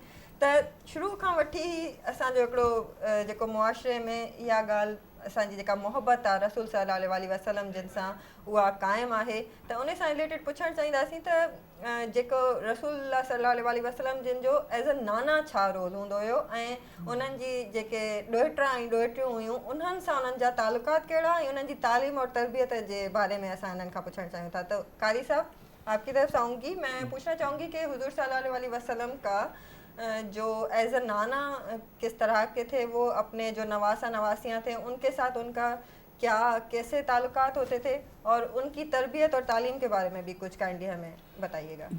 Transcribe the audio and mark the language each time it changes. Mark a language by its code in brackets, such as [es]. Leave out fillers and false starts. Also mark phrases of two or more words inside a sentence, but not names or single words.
[sd] تو شروع کا وٹھی اساں جو ایکڑو جیکو معاشرے میں یا گال اساں جی جیکا محبت رسول [ar] صلی اللہ علیہ وسلم [sd] جن سان وہ قائم ہے. تو ان سے ریلیٹڈ پوچھنا چاہیے تو جیکو رسول اللہ [ar] صلی اللہ علیہ وسلم [sd] جن جو [en] as a [sd] نانا چھا رول ہوندو ہو انہن جی جیکے ڈوہٹرا ڈوہٹریوں ہوئیوں انہن سان انہن جا تعلقات کیڑا انہن جی تعلیم اور تربیت جے بارے میں اساں انہن کا پوچھنا چاہیوں تھا. [ur] تو قاری صاحب آپ کی طرف سے آؤں گی, میں پوچھنا چاہوں گی کہ حضور [ar] صلی اللہ علیہ وسلم [ur] کا جو [en] as a [ur] نانا کس طرح کے تھے, وہ اپنے جو نواسا نواسیاں تھے ان کے ساتھ ان کا کیا کیسے تعلقات ہوتے تھے, اور ان کی تربیت اور تعلیم کے بارے میں بھی کچھ کائنڈلی ہمیں بتائیے گا.